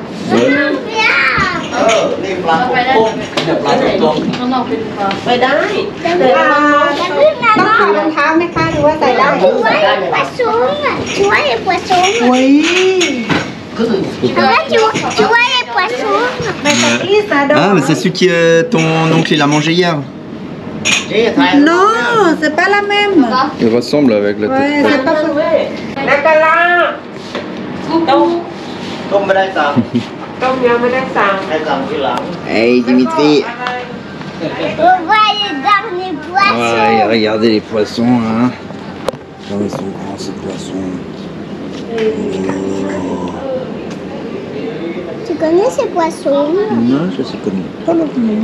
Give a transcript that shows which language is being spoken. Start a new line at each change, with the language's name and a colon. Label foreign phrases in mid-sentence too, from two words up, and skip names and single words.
French: Ouais. Non, non, fais pas.
Thai: ไปได้ต้องถอดรองเท้าไหมคะหรือว่าใส่ได้
French: Tu vois les poissons? Tu vois les poissons?
Thai: อุ้ย
French: Papa, tu vois les poissons? mais c'est qui ça donc? Ah mais c'est celui que ton oncle il a mangé hier. Non, c'est pas la même. Il ressemble avec la Ouais, tête. c'est pas pareil.
Thai: แล้วก็ล่าต้ม ต้มไม่ได้สั่ง ต้มยังไม่ได้สั่ง ให้สั่งทีหลัง
French: Hey Dimitri. On voit les derniers poissons. Ouais, regardez les poissons hein. Comme ils sont grands ces poissons. Tu connais ces poissons? Non, je sais connais pas le nom.